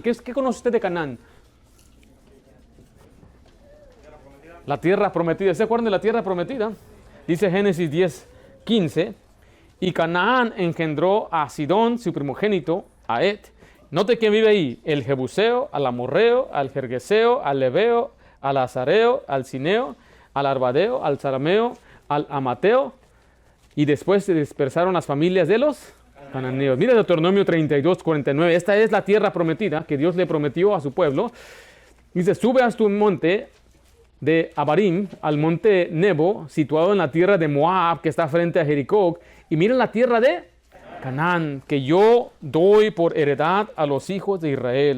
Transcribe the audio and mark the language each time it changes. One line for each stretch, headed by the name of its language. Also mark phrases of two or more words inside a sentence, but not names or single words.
Spanish: ¿Qué conoce usted de Canaán? La tierra prometida. ¿Se acuerdan de la tierra prometida? Dice Génesis 10:15. Y Canaán engendró a Sidón, su primogénito, a Ed. Note quién vive ahí: el Jebuseo, al Amorreo, al Gergeseo, al Ebeo, al Azareo, al Cineo, al Arbadeo, al Sarameo, al Amateo. Y después se dispersaron las familias de los cananeos. Mira Deuteronomio 32:49. Esta es la tierra prometida que Dios le prometió a su pueblo. Dice: sube hasta un monte de Abarim, al monte Nebo, situado en la tierra de Moab, que está frente a Jericó, y miren la tierra de Canaán, que yo doy por heredad a los hijos de Israel.